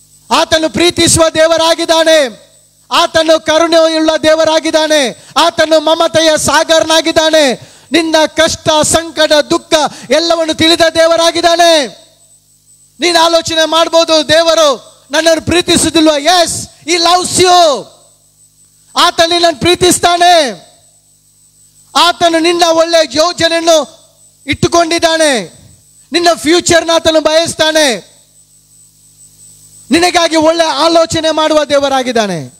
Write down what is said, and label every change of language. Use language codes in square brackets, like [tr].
[kn] ಆತನು ಪ್ರೀತಿಸುವ ದೇವರಾಗಿದ್ದಾನೆ. ಆತನು ಕರುಣೆಯುಳ್ಳ ದೇವರಾಗಿದ್ದಾನೆ. ಆತನು ಮಮತೆಯ ಸಾಗರನಾಗಿದ್ದಾನೆ. ನಿನ್ನ ಕಷ್ಟ, ಸಂಕಟ, ದುಃಖ ಎಲ್ಲವನ್ನು ತಿಳಿದ ದೇವರಾಗಿದ್ದಾನೆ. ನೀನು ಆಲೋಚನೆ ಮಾಡ್ಬೋದು, ದೇವರು ನನ್ನನ್ನು ಪ್ರೀತಿಸುವುದಿಲ್ವ? [en] Yes, he loves you. [kn] ಆತ ನಿನ್ನನ್ನು ಪ್ರೀತಿಸ್ತಾನೆ. ಆತನು ನಿನ್ನ ಒಳ್ಳೆಯ ಯೋಜನೆಯನ್ನು ಇಟ್ಟುಕೊಂಡಿದ್ದಾನೆ. ನಿನ್ನ ಫ್ಯೂಚರ್ನ ಆತನು ಬಯಸ್ತಾನೆ. ನಿನಗಾಗಿ ಒಳ್ಳೆ ಆಲೋಚನೆ ಮಾಡುವ ದೇವರಾಗಿದ್ದಾನೆ.